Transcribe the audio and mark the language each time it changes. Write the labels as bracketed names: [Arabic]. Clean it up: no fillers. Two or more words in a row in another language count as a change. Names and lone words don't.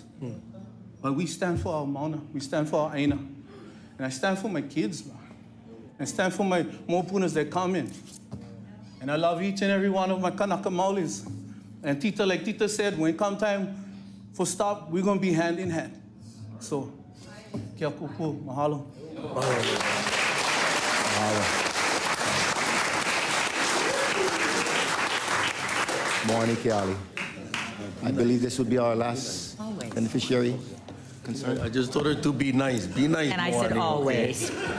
[English] But we stand for our Mauna. We stand for our Aina. And I stand for my kids, man. I stand for my mopunas that come in. And I love each and every one of my [Hawaiian] Kanaka Maoris. [English] And Tita, like Tita said, when come time for stop, we're going to be hand in hand. So, [Hawaiian] kia kupu, mahalo. [English] Morning, Keali. I believe this would be our last beneficiary concern. I just told her to be nice. Be nice, And I said Moani, always.